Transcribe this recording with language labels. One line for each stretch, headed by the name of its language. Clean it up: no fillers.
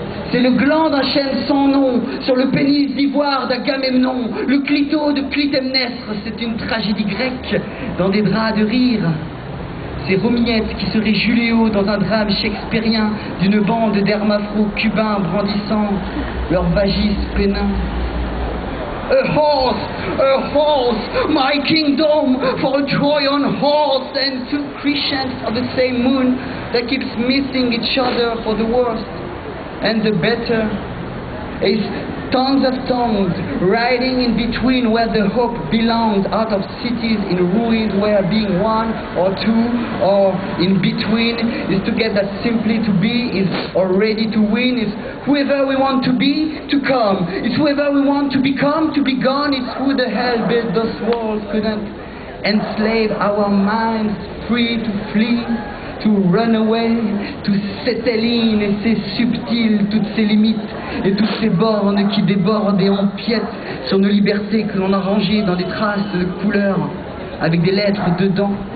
French: C'est le gland d'un chêne sans nom sur le pénis d'ivoire d'Agamemnon, le clito de Clytemnestre, c'est une tragédie grecque dans des draps de rire. Ces Romiettes qui seraient Juléo dans un drame shakespearien d'une bande d'hermafro-cubains brandissant leur vagis pénin.
English: A horse, my kingdom, for a Trojan horse and two Christians of the same moon that keeps missing each other for the worst and the better. Is tons of tongues riding in between where the hope belongs, out of cities in ruins where being one or two or in between is to get that simply to be is already to win. Is whoever we want to be to come. It's whoever we want to become to be gone. It's who the hell built those walls couldn't enslave our minds free to flee, to run away, to
French: Cétéline et ses subtils, toutes ces limites et toutes ces bornes qui débordent et empiètent sur nos libertés que l'on a rangées dans des traces de couleurs avec des lettres dedans,